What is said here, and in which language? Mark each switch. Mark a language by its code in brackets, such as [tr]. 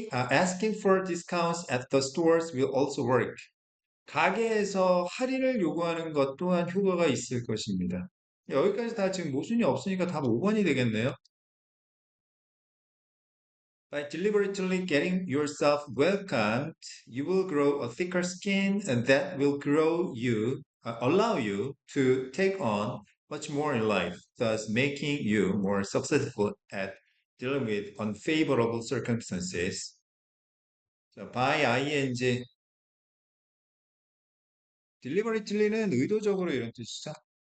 [en] Asking for discounts at the stores will also work. [ko] 가게에서 할인을 요구하는 것 또한 효과가 있을 것입니다. 여기까지 다 지금 모순이 없으니까 답 5번이 되겠네요. [en] By deliberately getting yourself welcomed, you will grow a thicker skin and that will allow you to take on much more in life, thus making you more successful at dealing with unfavorable circumstances. [ko] 자, by ing, deliberately는 의도적으로 이런 뜻이죠.